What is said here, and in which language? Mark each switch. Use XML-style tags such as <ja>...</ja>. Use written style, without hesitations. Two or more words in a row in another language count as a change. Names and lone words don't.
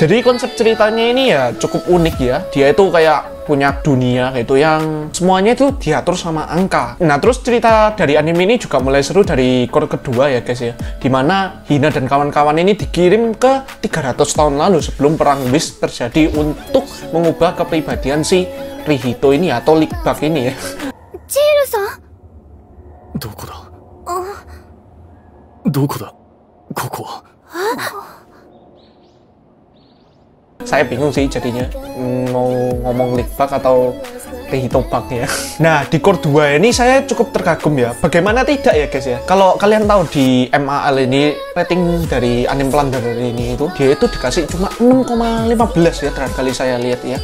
<id>Jadi konsep ceritanya ini ya cukup unik ya. Dia itu kayak punya dunia gitu yang semuanya itu diatur sama angka. Nah, terus cerita dari anime ini juga mulai seru dari core kedua ya guys ya, dimana Hina dan kawan-kawan ini dikirim ke 300 tahun lalu sebelum perang Whis terjadi untuk mengubah kepribadian si Rihito ini atau Lik Bak ini ya.</id> <ja>Chihiro-san? どこだ? ここは?</ja> <id>Saya bingung sih jadinya mau ngomong Lik Bak atau Rihito Bak ya. Nah, di core 2 ini saya cukup terkagum ya. Bagaimana tidak ya guys ya. Kalau kalian tahu di MAL ini rating dari anime Plunderer ini itu dia itu dikasih cuma 6,15 ya terakhir kali saya lihat ya.</id>